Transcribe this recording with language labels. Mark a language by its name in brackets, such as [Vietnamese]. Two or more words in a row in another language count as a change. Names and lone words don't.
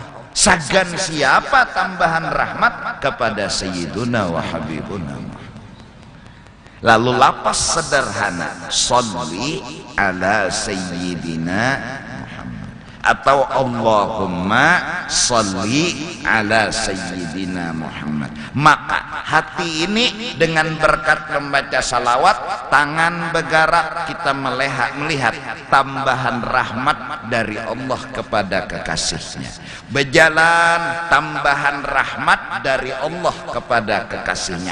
[Indonesian] Sagan siapa tambahan rahmat? [Arabic] Kepada سيدنا وحبيبنا. [Indonesian] Lalu lapas sederhana, [Arabic] صل على سيدنا atau اللهم صل على سيدنا محمد. [Indonesian] Maka hati ini dengan berkat membaca salawat, tangan bergerak, kita melihat tambahan rahmat dari Allah kepada kekasihnya. Berjalan, tambahan rahmat dari Allah kepada kekasihnya.